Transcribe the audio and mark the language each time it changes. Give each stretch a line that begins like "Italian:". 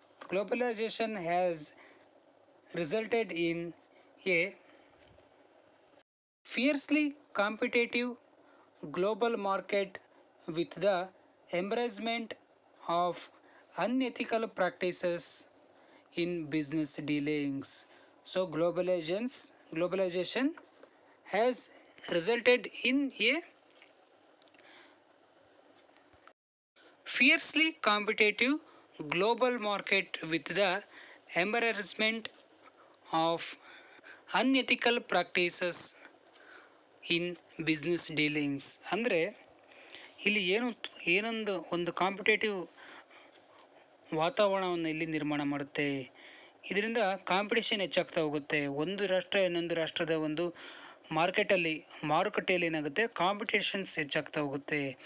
English: Globalization has resulted in a fiercely competitive global market with the embracement of unethical practices in business dealings. So globalization has resulted in a fiercely competitive global market with the embarrassment of unethical practices in business dealings.
Kannada: ಅಂದರೆ ಇಲ್ಲಿ ಒಂದು competitive ವಾತಾವರಣವನ್ನು ಇಲ್ಲಿ ನಿರ್ಮಾಣ ಮಾಡುತ್ತೆ. ಇದರಿಂದ competition ಹೆಚ್ಚಾಗ್ತಾ ಹೋಗುತ್ತೆ. ಒಂದು ರಾಷ್ಟ್ರ ಇನ್ನೊಂದು ರಾಷ್ಟ್ರದ ಒಂದು ಮಾರುಕಟ್ಟೆಯಲ್ಲಿ ಏನಾಗುತ್ತೆ, ಕಾಂಪಿಟೇಷನ್ಸ್ ಹೆಚ್ಚಾಗ್ತಾ ಹೋಗುತ್ತೆ.